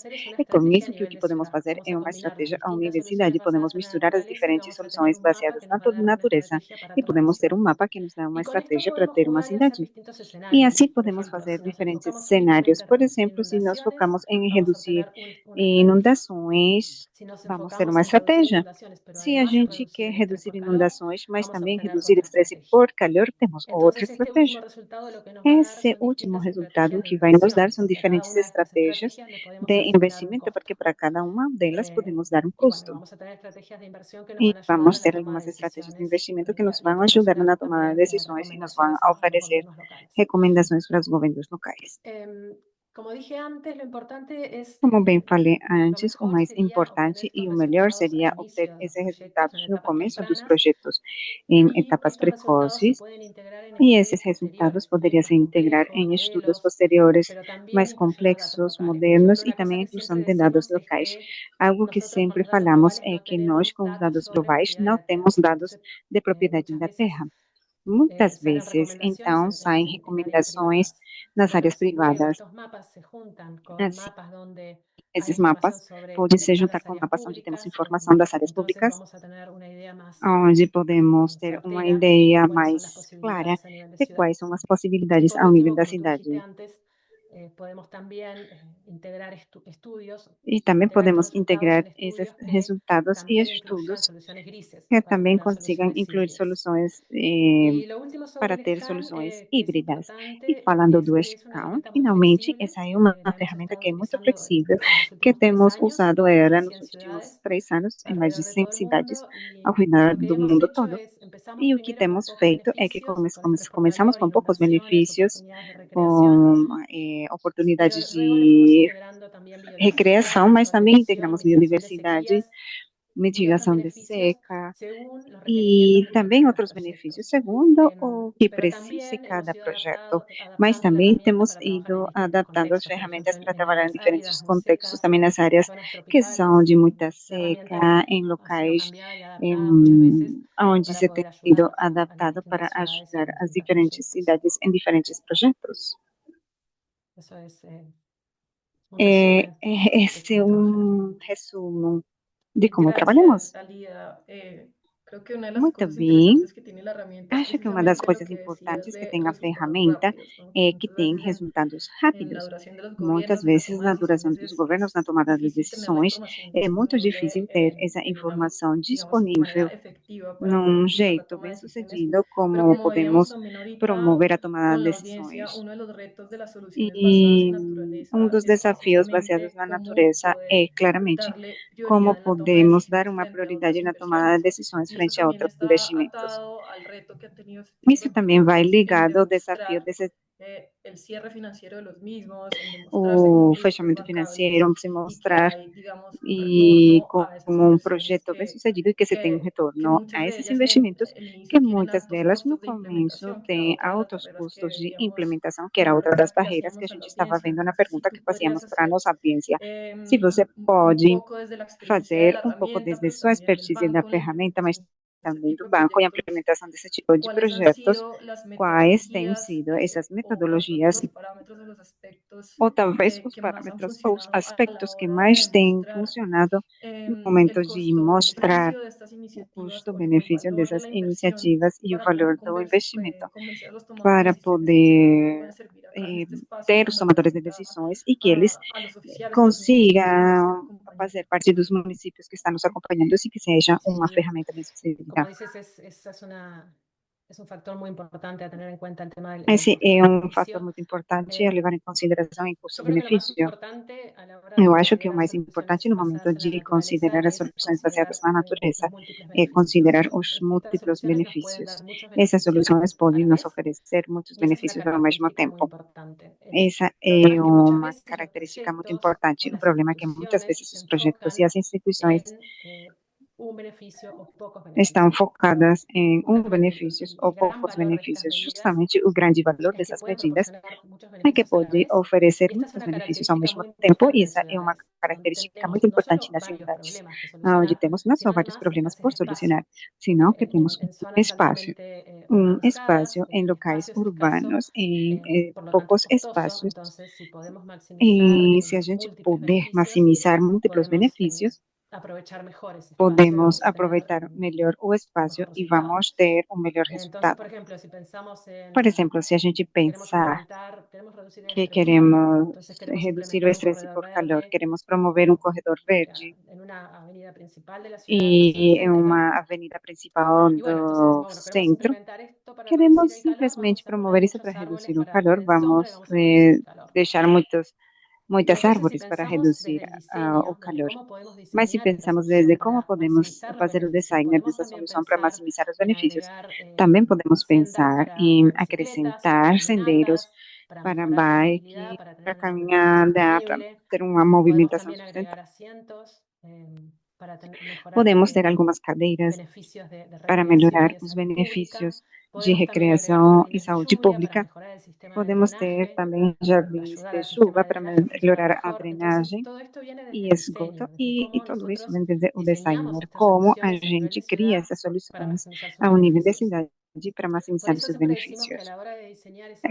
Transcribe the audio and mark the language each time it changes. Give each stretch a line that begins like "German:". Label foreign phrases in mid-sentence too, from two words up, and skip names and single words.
Portuguese: E com isso que o que podemos fazer é uma estratégia à universidade, podemos misturar as diferentes soluções baseadas na natureza e podemos ter um mapa que nos dá uma estratégia para ter uma cidade. E assim podemos fazer diferentes cenários. Por exemplo, se nós focamos em reduzir Inundações,
Spanish: Si nos
Portuguese: vamos ter
Spanish: enfocamos
Portuguese: uma
Spanish: en reducir
Portuguese: estratégia.
Spanish: inundaciones, pero
Portuguese: Se a
Spanish: además de
Portuguese: gente
Spanish: reducir
Portuguese: quer
Spanish: el estrés
Portuguese: reduzir
Spanish: por calor,
Portuguese: inundações, mas
Spanish: vamos a
Portuguese: também
Spanish: tener
Portuguese: reduzir
Spanish: otra
Portuguese: estresse
Spanish: estrategia.
Portuguese: por calor, temos outra
Spanish: Entonces, este último
Portuguese: estratégia.
Spanish: resultado lo que nos va a dar
Portuguese: Esse
Spanish: son
Portuguese: último
Spanish: distintas
Portuguese: resultado
Spanish: estrategias de
Portuguese: que vai nos dar
Spanish: inversión
Portuguese: são
Spanish: y a cada
Portuguese: diferentes
Spanish: una de estas
Portuguese: estratégias
Spanish: estrategias le podemos
Portuguese: de
Spanish: asignar un
Portuguese: investimento, porque
Spanish: costo.
Portuguese: para cada uma delas podemos dar um custo.
Spanish: Vamos a tener estrategias de inversión que nos
Portuguese: E
Spanish: van a ayudar
Portuguese: vamos
Spanish: en la
Portuguese: ter
Spanish: toma de
Portuguese: algumas estratégias de
Spanish: decisiones
Portuguese: investimento que nos
Spanish: y a
Portuguese: vão ajudar na
Spanish: proporcionar
Portuguese: tomada de
Spanish: también
Portuguese: decisões e nos vão
Spanish: recomendaciones a los
Portuguese: oferecer
Spanish: gobiernos locales.
Portuguese: recomendações para os governos locais.
Spanish: Como dije antes, lo importante es,
Portuguese: Como bem falei
Spanish: lo
Portuguese: antes, o
Spanish: mejor
Portuguese: mais
Spanish: sería obtener
Portuguese: importante
Spanish: estos
Portuguese: e o melhor
Spanish: resultados al
Portuguese: seria obter
Spanish: inicio de los
Portuguese: esses
Spanish: proyectos en
Portuguese: resultados no
Spanish: etapas
Portuguese: começo dos
Spanish: tempranas
Portuguese: projetos, em
Spanish: y
Portuguese: etapas
Spanish: estos resultados se
Portuguese: precoces,
Spanish: pueden integrar en
Portuguese: e esses
Spanish: estudios
Portuguese: resultados
Spanish: posteriores,
Portuguese: poderiam
Spanish: más
Portuguese: se integrar
Spanish: complejos,
Portuguese: em estudos
Spanish: modelos,
Portuguese: posteriores
Spanish: pero también
Portuguese: mais
Spanish: incluyen los datos
Portuguese: complexos,
Spanish: locales. Por ejemplo,
Portuguese: modernos e
Spanish: una cosa
Portuguese: também a
Spanish: que
Portuguese: inclusão
Spanish: siempre
Portuguese: de dados
Spanish: decimos es
Portuguese: locais.
Spanish: que
Portuguese: Algo que
Spanish: nosotros con
Portuguese: sempre
Spanish: los datos
Portuguese: falamos
Spanish: globales
Portuguese: é
Spanish: no
Portuguese: que nós,
Spanish: tenemos
Portuguese: com os
Spanish: datos
Portuguese: dados
Spanish: sobre
Portuguese: globais,
Spanish: propiedad de
Portuguese: não
Spanish: la
Portuguese: temos
Spanish: Tierra.
Portuguese: dados
Spanish: Entonces,
Portuguese: de propriedade
Spanish: muchas
Portuguese: da
Spanish: veces
Portuguese: terra. Muitas
Spanish: salen
Portuguese: vezes,
Spanish: recomendaciones
Portuguese: então, saem
Spanish: en áreas
Portuguese: recomendações
Spanish: privadas.
Portuguese: nas áreas
Spanish: Si luego
Portuguese: privadas.
Spanish: estos mapas se juntan con
Portuguese: Assim,
Spanish: mapas donde hay
Portuguese: esses
Spanish: información
Portuguese: mapas
Spanish: sobre
Portuguese: podem se
Spanish: a
Portuguese: juntar
Spanish: las
Portuguese: com
Spanish: áreas
Portuguese: mapas onde temos
Spanish: públicas,
Portuguese: informação das áreas
Spanish: entonces
Portuguese: públicas,
Spanish: vamos a tener una idea más
Portuguese: onde podemos ter uma
Spanish: certera de
Portuguese: ideia
Spanish: cuáles son las
Portuguese: mais clara
Spanish: posibilidades a nivel de
Portuguese: de
Spanish: ciudad.
Portuguese: quais são as
Spanish: Y
Portuguese: possibilidades
Spanish: por
Portuguese: ao nível
Spanish: último,
Portuguese: da
Spanish: como tú dijiste
Portuguese: cidade.
Spanish: antes, podemos también integrar estudios,
Portuguese: E também
Spanish: integrar estos
Portuguese: podemos
Spanish: resultados
Portuguese: integrar
Spanish: en
Portuguese: esses
Spanish: estudios que
Portuguese: resultados e
Spanish: también incluyan
Portuguese: estudos
Spanish: soluciones grises
Portuguese: que
Spanish: para
Portuguese: também
Spanish: tener
Portuguese: consigam
Spanish: soluciones
Portuguese: incluir
Spanish: híbridas.
Portuguese: soluções
Spanish: Y lo último sobre
Portuguese: para
Spanish: el
Portuguese: ter
Spanish: SCAN,
Portuguese: soluções
Spanish: que es
Portuguese: híbridas. E
Spanish: importante,
Portuguese: falando
Spanish: es
Portuguese: do
Spanish: que es una
Portuguese: SCAN,
Spanish: herramienta muy
Portuguese: finalmente,
Spanish: flexible.
Portuguese: essa é uma
Spanish: La hemos
Portuguese: ferramenta
Spanish: estado
Portuguese: que é muito
Spanish: utilizando
Portuguese: flexível,
Spanish: en los
Portuguese: que
Spanish: últimos 3
Portuguese: temos
Spanish: años
Portuguese: usado
Spanish: en más
Portuguese: ela
Spanish: de
Portuguese: nos
Spanish: 100
Portuguese: últimos
Spanish: ciudades
Portuguese: 3 anos em mais de
Spanish: alrededor de
Portuguese: 100
Spanish: todo el
Portuguese: cidades
Spanish: mundo.
Portuguese: ao
Spanish: Y
Portuguese: redor
Spanish: lo que
Portuguese: do
Spanish: hemos
Portuguese: mundo
Spanish: hecho
Portuguese: todo.
Spanish: es, empezamos
Portuguese: E o que
Spanish: primero con
Portuguese: temos
Spanish: pocos
Portuguese: feito é que
Spanish: beneficios, con estrés por
Portuguese: começamos
Spanish: calor,
Portuguese: com poucos
Spanish: inundaciones,
Portuguese: benefícios,
Spanish: oportunidades de recreación,
Portuguese: com
Spanish: pero
Portuguese: oportunidades
Spanish: luego le fuimos
Portuguese: de
Spanish: integrando también
Portuguese: recreação,
Spanish: biodiversidad,
Portuguese: mas também
Spanish: prevención,
Portuguese: integramos
Spanish: mitigación de
Portuguese: biodiversidade,
Spanish: sequías y otros
Portuguese: mitigação de
Spanish: beneficios
Portuguese: seca,
Spanish: según los requerimientos
Portuguese: e
Spanish: de
Portuguese: também
Spanish: los
Portuguese: outros benefícios,
Spanish: proyectos.
Portuguese: segundo o que
Spanish: Pero
Portuguese: precise
Spanish: también hemos
Portuguese: cada
Spanish: ido
Portuguese: projeto. Mas
Spanish: adaptando la
Portuguese: também
Spanish: herramienta
Portuguese: temos
Spanish: para trabajar en
Portuguese: ido
Spanish: distintos
Portuguese: adaptando as
Spanish: contextos, por ejemplo,
Portuguese: ferramentas para
Spanish: en
Portuguese: trabalhar em
Spanish: áreas áridas,
Portuguese: diferentes
Spanish: muy
Portuguese: contextos,
Spanish: secas,
Portuguese: também nas áreas
Spanish: zonas
Portuguese: que são
Spanish: tropicales.
Portuguese: de muita
Spanish: La herramienta
Portuguese: seca, em
Spanish: ha sido
Portuguese: locais
Spanish: cambiada y adaptada muchas veces
Portuguese: onde
Spanish: para
Portuguese: se tem
Spanish: poder
Portuguese: sido
Spanish: ayudar a las
Portuguese: adaptado para
Spanish: distintas ciudades y a
Portuguese: ajudar
Spanish: los
Portuguese: as
Spanish: distintos
Portuguese: diferentes
Spanish: proyectos.
Portuguese: cidades em diferentes projetos.
Spanish: Eso es un resumen de
Portuguese: Esse é
Spanish: cómo trabajamos.
Portuguese: resumo de como
Spanish: Gracias,
Portuguese: trabalhamos.
Spanish: Alida. Creo que una de las
Portuguese: Muito
Spanish: cosas
Portuguese: bem.
Spanish: interesantes que tiene la herramienta es
Portuguese: Acho que uma das
Spanish: precisamente lo
Portuguese: coisas
Spanish: que decías
Portuguese: importantes que
Spanish: de
Portuguese: tem a
Spanish: resultados
Portuguese: ferramenta
Spanish: rápidos, ¿no? Que
Portuguese: é que
Spanish: muchas
Portuguese: tem
Spanish: veces
Portuguese: resultados
Spanish: en la
Portuguese: rápidos.
Spanish: duración de los
Portuguese: Muitas
Spanish: gobiernos, en la
Portuguese: vezes,
Spanish: toma de
Portuguese: na
Spanish: decisiones,
Portuguese: duração dos governos, na
Spanish: es
Portuguese: tomada de
Spanish: difícil tener la
Portuguese: decisões,
Spanish: información
Portuguese: é muito
Spanish: disponible
Portuguese: difícil ter essa
Spanish: en una,
Portuguese: informação
Spanish: digamos, manera
Portuguese: disponível
Spanish: efectiva para poder
Portuguese: num
Spanish: impulsar la
Portuguese: jeito
Spanish: toma de decisiones.
Portuguese: bem-sucedido,
Spanish: Pero
Portuguese: como
Spanish: como veíamos
Portuguese: podemos
Spanish: también ahorita
Portuguese: promover a tomada
Spanish: con
Portuguese: de
Spanish: la audiencia,
Portuguese: decisões.
Spanish: uno de los retos de las soluciones basadas
Portuguese: E
Spanish: en
Portuguese: um
Spanish: naturaleza
Portuguese: dos
Spanish: es
Portuguese: desafios baseados
Spanish: precisamente
Portuguese: na
Spanish: cómo
Portuguese: natureza é,
Spanish: poder
Portuguese: claramente,
Spanish: darle
Portuguese: como
Spanish: prioridad en la toma de
Portuguese: podemos dar
Spanish: decisiones
Portuguese: uma
Spanish: frente a
Portuguese: prioridade
Spanish: otras
Portuguese: na tomada de
Spanish: inversiones.
Portuguese: decisões
Spanish: Y esto
Portuguese: frente a
Spanish: también
Portuguese: outros
Spanish: está
Portuguese: investimentos.
Spanish: atado al reto que han tenido este tipo
Portuguese: Isso
Spanish: de
Portuguese: também vai
Spanish: proyectos en
Portuguese: ligado ao desafio
Spanish: demostrar
Portuguese: desse
Spanish: el cierre financiero de los mismos, en demostrarse como
Portuguese: o
Spanish: proyectos
Portuguese: fechamento financeiro,
Spanish: bancables
Portuguese: se
Spanish: y que
Portuguese: mostrar
Spanish: hay, digamos, un
Portuguese: e
Spanish: retorno a esas
Portuguese: como um
Spanish: inversiones
Portuguese: projeto bem-sucedido e que se tem um
Spanish: que
Portuguese: retorno
Spanish: muchas
Portuguese: a
Spanish: de
Portuguese: esses
Spanish: ellas
Portuguese: investimentos,
Spanish: el
Portuguese: que
Spanish: inicio tienen
Portuguese: muitas
Spanish: altos
Portuguese: delas no
Spanish: costos de
Portuguese: começo
Spanish: implementación, que era
Portuguese: têm
Spanish: otra de las
Portuguese: altos
Spanish: barreras que
Portuguese: custos de
Spanish: veíamos
Portuguese: implementação, que
Spanish: en
Portuguese: era
Spanish: la
Portuguese: outra das
Spanish: pregunta que
Portuguese: barreiras que a
Spanish: hacíamos a la
Portuguese: gente estava
Spanish: audiencia.
Portuguese: vendo na
Spanish: Entonces, si
Portuguese: pergunta que
Spanish: tú podrías
Portuguese: fazíamos para a
Spanish: hacer
Portuguese: nossa audiência. Se você
Spanish: un
Portuguese: pode
Spanish: poco desde la experiencia de
Portuguese: fazer
Spanish: la
Portuguese: um pouco
Spanish: herramienta,
Portuguese: desde
Spanish: pero
Portuguese: sua
Spanish: también del
Portuguese: expertise da
Spanish: banco en la
Portuguese: ferramenta, mas
Spanish: implementación de ese
Portuguese: também
Spanish: tipo
Portuguese: do
Spanish: de
Portuguese: banco em
Spanish: proyectos,
Portuguese: implementação desse tipo de
Spanish: cuáles han
Portuguese: projetos,
Spanish: sido las
Portuguese: quais têm
Spanish: metodologías
Portuguese: sido essas
Spanish: o
Portuguese: metodologias
Spanish: los parámetros o los aspectos
Portuguese: ou talvez os
Spanish: que más han
Portuguese: parâmetros ou os
Spanish: funcionado a la
Portuguese: aspectos que
Spanish: hora de
Portuguese: mais têm
Spanish: demostrar
Portuguese: funcionado no momento
Spanish: el
Portuguese: de mostrar
Spanish: costo-beneficio de estas
Portuguese: o
Spanish: iniciativas o el
Portuguese: custo-benefício
Spanish: valor de
Portuguese: dessas
Spanish: la inversión
Portuguese: iniciativas e o
Spanish: para poder
Portuguese: valor do investimento,
Spanish: convencer a los tomadores de
Portuguese: para
Spanish: decisiones y que de verdad
Portuguese: poder
Spanish: puedan servir acá en este espacio
Portuguese: ter os
Spanish: como
Portuguese: tomadores de
Spanish: herramienta
Portuguese: decisões e que eles
Spanish: a los oficiales, a los municipios que nos estén
Portuguese: consigam
Spanish: acompañando.
Portuguese: fazer parte dos municípios que estão nos acompanhando e que seja uma
Spanish: Sí,
Portuguese: ferramenta bem-sucedida.
Spanish: como dices, es un factor muy importante a tener en cuenta el tema del
Portuguese: Esse é um fator
Spanish: costo-beneficio.
Portuguese: muito importante a levar em consideração em
Spanish: Yo creo que lo más
Portuguese: custo-benefício.
Spanish: importante a la hora de
Portuguese: Eu acho que o
Spanish: considerar
Portuguese: mais importante
Spanish: soluciones
Portuguese: no momento
Spanish: basadas en la
Portuguese: de
Spanish: naturaleza
Portuguese: considerar as
Spanish: es
Portuguese: soluções baseadas
Spanish: considerar
Portuguese: na
Spanish: los
Portuguese: natureza
Spanish: múltiples
Portuguese: é
Spanish: beneficios.
Portuguese: considerar os
Spanish: Estas
Portuguese: múltiplos
Spanish: soluciones nos pueden dar
Portuguese: benefícios.
Spanish: muchos
Portuguese: Essas
Spanish: beneficios
Portuguese: soluções
Spanish: a
Portuguese: podem
Spanish: la
Portuguese: nos
Spanish: vez
Portuguese: oferecer muitos
Spanish: y esa es una
Portuguese: benefícios ao mesmo
Spanish: característica muy
Portuguese: tempo.
Spanish: importante. El
Portuguese: Essa
Spanish: problema
Portuguese: é
Spanish: es que muchas
Portuguese: uma
Spanish: veces los
Portuguese: característica muito
Spanish: proyectos o
Portuguese: importante. O
Spanish: las
Portuguese: problema é que muitas
Spanish: instituciones
Portuguese: vezes
Spanish: se
Portuguese: os projetos e
Spanish: enfocan
Portuguese: as instituições
Spanish: en un beneficio o pocos
Portuguese: estão
Spanish: beneficios.
Portuguese: focadas em
Spanish: Yo creo que
Portuguese: benefícios ou
Spanish: el gran
Portuguese: poucos
Spanish: valor de estas
Portuguese: benefícios.
Spanish: medidas
Portuguese: Justamente o grande valor
Spanish: es que
Portuguese: dessas
Spanish: pueden
Portuguese: medidas
Spanish: proporcionar muchos
Portuguese: é que
Spanish: beneficios a la
Portuguese: pode
Spanish: vez.
Portuguese: oferecer
Spanish: Y esta es
Portuguese: muitos
Spanish: una
Portuguese: benefícios ao
Spanish: característica
Portuguese: mesmo
Spanish: muy
Portuguese: tempo,
Spanish: importante
Portuguese: e
Spanish: en
Portuguese: essa é uma
Spanish: ciudades, donde
Portuguese: característica muito
Spanish: tenemos no
Portuguese: importante
Spanish: solo
Portuguese: nas
Spanish: varios
Portuguese: cidades,
Spanish: problemas que
Portuguese: onde
Spanish: solucionar,
Portuguese: temos não só
Spanish: sino
Portuguese: vários
Spanish: además
Portuguese: problemas
Spanish: escasez de
Portuguese: por solucionar,
Spanish: espacio.
Portuguese: senão que temos
Spanish: En
Portuguese: um
Spanish: zonas
Portuguese: espaço,
Spanish: altamente
Portuguese: um
Spanish: urbanizadas,
Portuguese: espaço em
Spanish: el
Portuguese: locais
Spanish: espacio es escaso,
Portuguese: urbanos, em
Spanish: por lo tanto es
Portuguese: poucos
Spanish: costoso.
Portuguese: espaços,
Spanish: Entonces, si podemos maximizar
Portuguese: e se a gente
Spanish: múltiples
Portuguese: puder
Spanish: beneficios,
Portuguese: maximizar múltiplos
Spanish: podemos
Portuguese: benefícios,
Spanish: aprovechar mejor ese espacio y
Portuguese: podemos
Spanish: vamos a tener
Portuguese: aproveitar melhor o espaço
Spanish: mejor
Portuguese: e
Spanish: resultado.
Portuguese: vamos ter um melhor
Spanish: Entonces,
Portuguese: resultado.
Spanish: por ejemplo, si pensamos
Portuguese: Por
Spanish: en,
Portuguese: exemplo, se a gente
Spanish: queremos
Portuguese: pensar
Spanish: aumentar, queremos reducir el
Portuguese: que
Spanish: estrés por calor,
Portuguese: queremos
Spanish: entonces queremos
Portuguese: reduzir o
Spanish: implementar un
Portuguese: estresse
Spanish: corredor
Portuguese: por calor,
Spanish: verde
Portuguese: queremos promover um corredor verde
Spanish: en una avenida principal de la ciudad, una zona
Portuguese: e em
Spanish: céntrica.
Portuguese: uma avenida principal
Spanish: Y bueno, entonces
Portuguese: do
Spanish: decimos, bueno, queremos
Portuguese: centro,
Spanish: implementar esto para reducir
Portuguese: queremos
Spanish: el calor,
Portuguese: simplesmente
Spanish: vamos a poner
Portuguese: promover isso
Spanish: muchos
Portuguese: para
Spanish: árboles
Portuguese: reduzir o
Spanish: para que
Portuguese: calor,
Spanish: den sombra y
Portuguese: vamos
Spanish: vamos a reducir el calor.
Portuguese: deixar muitas
Spanish: Entonces, si
Portuguese: árvores para
Spanish: pensamos
Portuguese: reduzir
Spanish: desde el
Portuguese: o
Spanish: diseño, desde
Portuguese: calor.
Spanish: cómo podemos
Portuguese: Mas se
Spanish: diseñar esta
Portuguese: pensamos desde
Spanish: solución
Portuguese: como
Spanish: para
Portuguese: podemos
Spanish: maximizar los
Portuguese: fazer o
Spanish: beneficios,
Portuguese: design
Spanish: podemos
Portuguese: dessa
Spanish: también
Portuguese: solução para
Spanish: pensar
Portuguese: maximizar os
Spanish: en
Portuguese: benefícios,
Spanish: agregar
Portuguese: também podemos
Spanish: sendas
Portuguese: pensar
Spanish: para
Portuguese: em
Spanish: bicicletas, para
Portuguese: acrescentar sendeiros
Spanish: caminatas, para
Portuguese: para
Spanish: mejorar la movilidad,
Portuguese: bike,
Spanish: para tener
Portuguese: para
Spanish: una movilidad
Portuguese: caminhada, para
Spanish: sostenible.
Portuguese: ter uma
Spanish: Podemos
Portuguese: movimentação
Spanish: también agregar
Portuguese: sustentável.
Spanish: asientos para mejorar
Portuguese: Podemos ter algumas cadeiras
Spanish: beneficios de
Portuguese: para
Spanish: recreación y
Portuguese: melhorar
Spanish: de
Portuguese: os
Spanish: salud pública.
Portuguese: benefícios de
Spanish: Podemos también agregar
Portuguese: recreação e
Spanish: jardines de
Portuguese: saúde
Spanish: lluvia para
Portuguese: pública.
Spanish: mejorar el sistema de
Portuguese: Podemos ter
Spanish: drenaje,
Portuguese: também
Spanish: para
Portuguese: jardins
Spanish: ayudar
Portuguese: de
Spanish: al sistema
Portuguese: chuva
Spanish: de
Portuguese: para
Spanish: drenaje a funcionar
Portuguese: melhorar a
Spanish: mejor. Entonces,
Portuguese: drenagem
Spanish: todo esto viene desde
Portuguese: e
Spanish: el
Portuguese: esgoto,
Spanish: diseño, desde
Portuguese: e
Spanish: cómo
Portuguese: tudo isso
Spanish: nosotros
Portuguese: vem desde o
Spanish: diseñamos
Portuguese: designer,
Spanish: estas
Portuguese: como a
Spanish: soluciones a nivel de
Portuguese: gente cria
Spanish: ciudad
Portuguese: essas
Spanish: para
Portuguese: soluções
Spanish: maximizar sus
Portuguese: ao nível da
Spanish: beneficios.
Portuguese: cidade para
Spanish: Por
Portuguese: maximizar os
Spanish: eso
Portuguese: seus
Spanish: siempre decimos que a
Portuguese: benefícios.
Spanish: la hora de diseñar es